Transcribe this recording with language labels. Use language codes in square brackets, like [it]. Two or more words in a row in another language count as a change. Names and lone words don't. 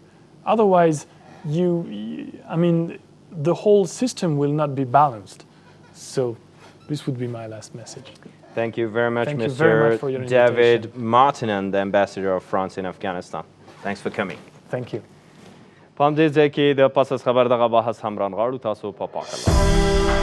[en] Otherwise, the whole system will not be balanced. So this would be my last message. Thank you very much, Thank you very much for your Mr. David invitation. Martinon, the ambassador of France in Afghanistan. Thanks for coming. Thank you. [ps] په همدې ځای کې د پس از خبر دغه بحث هم رانغاړو. تاسو په پاک الله.